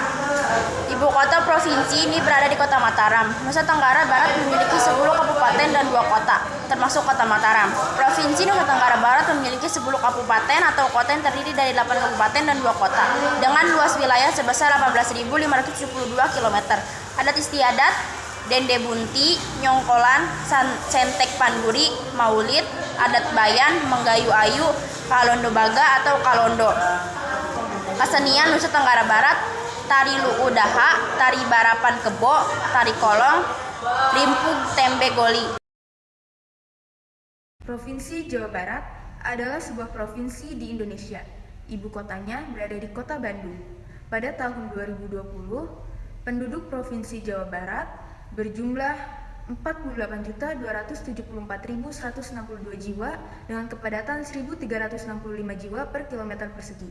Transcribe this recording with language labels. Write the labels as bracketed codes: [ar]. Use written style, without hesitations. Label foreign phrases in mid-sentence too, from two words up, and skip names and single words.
[id] Ibu kota provinsi ini berada di kota Mataram. Nusa Tenggara Barat memiliki 10 kabupaten dan 2 kota, termasuk kota Mataram. Provinsi Nusa Tenggara Barat memiliki 10 kabupaten atau kota yang terdiri dari 8 kabupaten dan 2 kota, dengan luas wilayah sebesar 18.572 km. Adat istiadat, Dende Bunti, Nyongkolan, Sentek Panduri, Maulid, adat Bayan, Menggayu Ayu, Kalondo Baga atau Kalondo. Kesenian Nusa Tenggara Barat, tari Lu'udaha, tari Barapan Kebo, tari Kolong, Limpug Tembe Goli. Provinsi Jawa Barat adalah sebuah provinsi di Indonesia. Ibu kotanya berada di Kota Bandung. Pada tahun 2020, penduduk Provinsi Jawa Barat berjumlah 48.274.162 jiwa dengan kepadatan 1.365 jiwa per kilometer persegi.